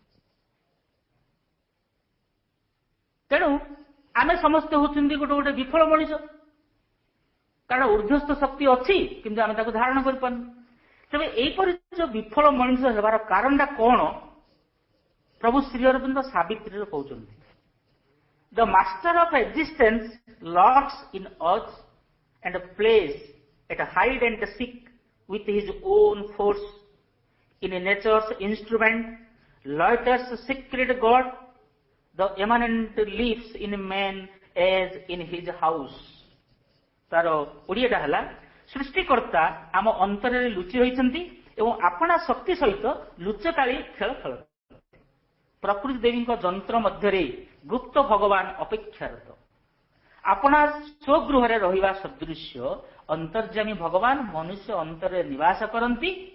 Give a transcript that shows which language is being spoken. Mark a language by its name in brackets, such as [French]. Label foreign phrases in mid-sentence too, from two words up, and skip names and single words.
[Odia] ତେଣୁ ଆମେ ସମସ୍ତେ ହଉଛନ୍ତି ଗୋଟେ ଗୋଟେ ବିଫଳ ମଣିଷ, କାରଣ ଉର୍ଦ୍ଧ୍ୱସ୍ଥ ଶକ୍ତି ଅଛି କିନ୍ତୁ ଆମେ ତାକୁ ଧାରଣ କରିପାରୁନୁ। ତେବେ ଏଇପରି ଯୋଉ ବିଫଳ ମଣିଷ ହେବାର କାରଣଟା କଣ? ପ୍ରଭୁ ଶ୍ରୀ ଅରବିନ୍ଦ ସାବିତ୍ରୀରେ କହୁଛନ୍ତି, [English] the Master of existence lurks in us and plays at hide and seek with his own force in nature's instrument, loiters secret God, the immanent lives in man as in his house। [Odia] ତାର ଓଡ଼ିଆଟା ହେଲା, ସୃଷ୍ଟିକର୍ତ୍ତା ଆମ ଅନ୍ତରରେ ଲୁଚି ରହିଛନ୍ତି ଏବଂ ଆପଣା ଶକ୍ତି ସହିତ ଲୁଚକାଳି ଖେଳ ଖେଳନ୍ତି। ପ୍ରକୃତି ଦେବୀଙ୍କ ଯନ୍ତ୍ର ମଧ୍ୟରେ ଗୁପ୍ତ ଭଗବାନ ଅପେକ୍ଷାରତ। ଆପଣା ସ୍ୱଗୃହରେ ରହିବା ସଦୃଶ୍ୟ ଅନ୍ତର୍ଯାମୀ ଭଗବାନ ମନୁଷ୍ୟ ଅନ୍ତରରେ ନିବାସ କରନ୍ତି।